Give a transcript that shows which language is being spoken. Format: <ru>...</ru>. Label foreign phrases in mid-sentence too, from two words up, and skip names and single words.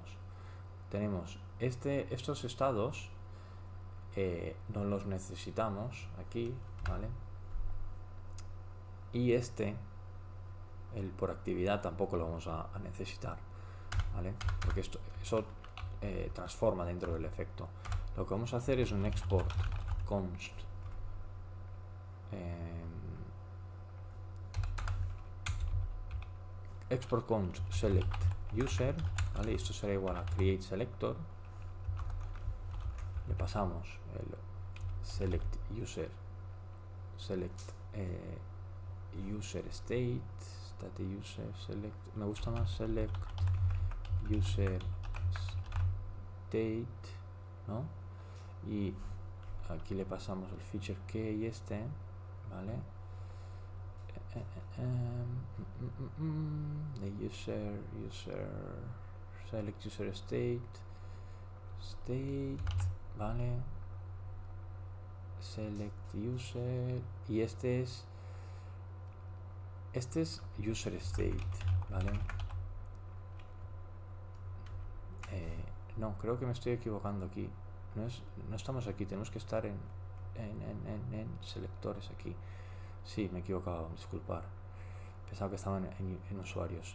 <es>Tenemos estos estados, no los necesitamos aquí, ¿vale? Y el por actividad tampoco lo vamos a necesitar, ¿vale? Porque eso transforma dentro del efecto. Lo que vamos a hacer es un</es> <en>export const select user,</en> <es>¿vale? Esto será igual a</es> <en>create selector.</en> <es>Le pasamos el</es> <en>select user user state user select,</en> <es>me gusta más</es> <en>select user state,</en> <es>¿no? Y aquí le pasamos el</es> <en>feature key</en> <es>¿vale?</es> <en>The user select user state, ¿vale? Select user,</en> <es>y este es</es> <en>user state,</en> <es>¿vale? No, creo que me estoy equivocando aquí. No estamos aquí, tenemos que estar en selectores aquí. Sí, me he equivocado, disculpar. Pensaba que estaban en usuarios.</es>